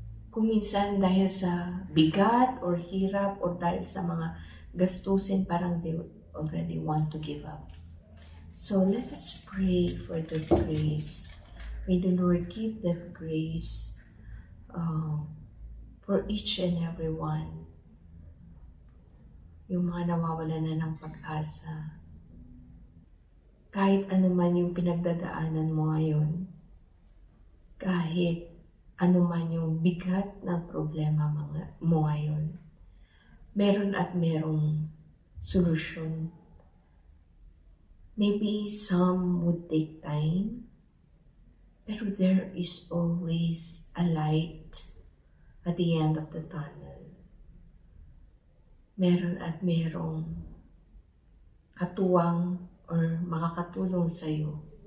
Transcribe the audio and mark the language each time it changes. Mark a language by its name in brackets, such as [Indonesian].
[Filipino] Kung minsan dahil sa bigat or hirap or dahil sa mga gastusin, parang [English] they already want to give up. So let us pray for the grace. May the Lord give that grace for each and every one. [Filipino] Yung mga nawawalan na ng pag-asa. Kahit ano man yung pinagdadaanan mo ngayon, kahit ano man yung bigat ng problema mo ngayon, meron at merong solusyon. [English] Maybe some would take time, pero there is always a light at the end of the tunnel. [Filipino] Meron at merong katuwang or makakatulong sa'yo.